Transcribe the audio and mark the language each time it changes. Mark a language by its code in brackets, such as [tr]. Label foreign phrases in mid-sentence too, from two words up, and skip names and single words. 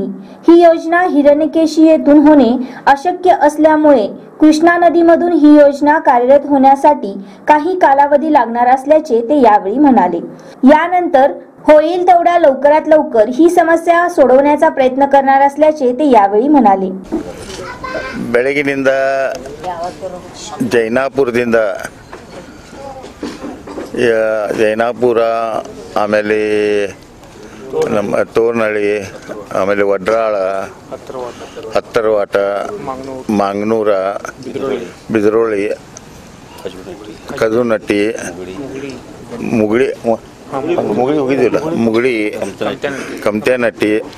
[mr] ही योजना हिरण्यकेशी येथून होणे अशक्य असल्यामुळे कृष्णा नदीमधून ही योजना कार्यरत होण्यासाठी काही कालावधी लागणार असल्याचे ते यावेळी म्हणाले। यानंतर होईल तेवढ्या लवकरात लवकर ही समस्या सोडवण्याचा प्रयत्न करणार असल्याचे ते यावेळी म्हणाले। [kn] ಬೆಳಗಿನಿಂದ ಜೈನಾಪುರ ಆಮೇಲೆ ನಮ್ಮ ತೋರ್ನಳ್ಳಿ ಆಮೇಲೆ ವಡ್ರಾಳ ಹತ್ತರವಾಟ ಮಾಂಗನೂರ ಬಿದರೋಳಿ ಕಜುನಟ್ಟಿ ಮುಗುಳಿ ಹೋಗಿದ್ದಿಲ್ಲ ಮುಗುಳಿ ಕಮತೇನಟ್ಟಿ